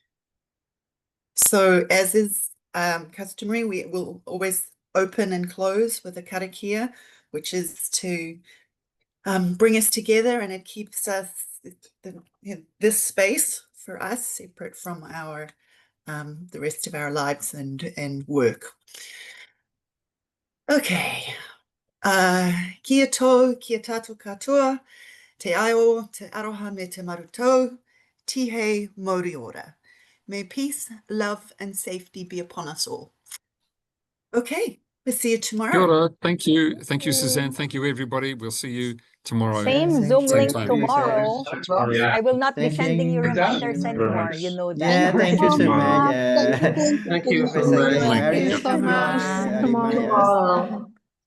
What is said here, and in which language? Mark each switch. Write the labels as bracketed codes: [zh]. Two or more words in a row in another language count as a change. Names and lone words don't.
[en] So as is customary, we will always open and close with a karakia, which is to bring us together, and it keeps us this space for us separate from our the rest of our lives and work. Okay. [mi] Kia tō, kia tātou katoa, te aio, te aroha me te marutou, tihe mauri ora. [en] May peace, love, and safety be upon us all. Okay, we'll see you tomorrow. [mi] Kia ora. [en] Thank you. Thank you, Suzanne. Thank you, everybody. We'll see you tomorrow. Same Zoom link time. tomorrow. Yeah. I will not be sending you Thanking- reminders anymore. You know that. Yeah, thank you, Suzanne. Yeah. Thank you so Professor much. Ari Thank you so much. Ari Tomorrow.